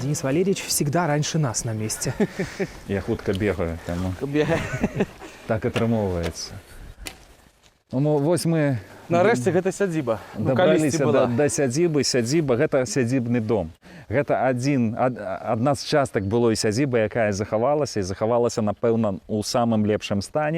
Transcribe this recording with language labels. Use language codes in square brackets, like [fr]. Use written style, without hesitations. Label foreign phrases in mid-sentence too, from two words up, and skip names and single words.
[ru] Денис Валерьевич всегда раньше нас на месте. [be] Я хутка бегаю, таму так атрымоўваецца. Вось мы нарэшце гэта сядзіба. Дабраліся да сядзібы. Сядзіба гэта сядзібны дом. Гэта адна з частак былой сядзібы, якая захавалася, напэўна, у самым лепшым стане.